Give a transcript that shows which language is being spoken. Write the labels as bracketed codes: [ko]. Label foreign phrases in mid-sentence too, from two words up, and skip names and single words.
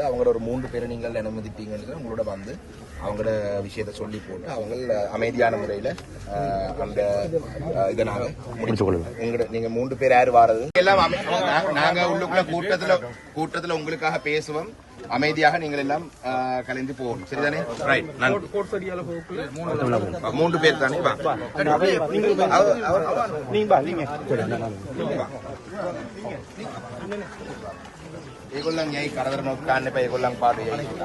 [ta] அவங்களோட ஒரு 3 பேரை நீங்கள் அனுமதிப்பீங்கன்னு உங்களோட வந்து அவங்களோட விஷயத்தை சொல்லி போட்டு அவங்க அமைதியான முறையில் அந்த இதை நாங்கள் முடிச்சுக்கொள்ளுங்க. நீங்க 3 பேர் யாரு வாரது எல்லாம் நாங்க உள்ளுக்குள்ள கூட்டத்துல உங்களுக்காக பேசுவோம். அமைதியாக நீங்கள் எல்லாம் கலைந்து போகணும். சரிதானே? ரைட். 3 பேர் தானே? [si] ඒගොල්ලන් යයි කරදර නොකන්න එපා. ඒගොල්ලන් පාඩු යයි.